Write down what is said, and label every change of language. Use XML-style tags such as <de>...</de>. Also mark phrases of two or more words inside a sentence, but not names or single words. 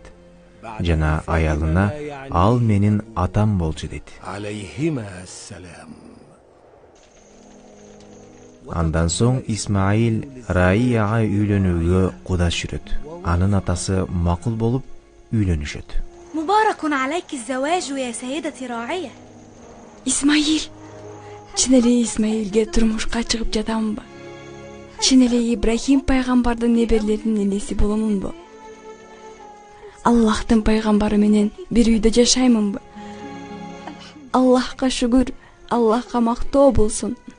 <ky>Жана аялына ал менин атам болчу дейт. Андан соң Исмаил Раияга үйлөнүүгө кудаш жүрөт. Анын атасы макул болуп үйлөнүшөт.</ky> <ar>مبارك عليك الزواج يا سيدتي راعية. İsmail.</ar> <ky>Чын эле Исмаилге турмушка чыгып жатамынбы? Чын эле Ибрахим пайгамбардын неберелеринин энеси боломунбу? Аллахтын пайгамбары менен бир үйдө жашаймынбы? Аллахка шүгүр, Аллахка мактоо болсун.</ky>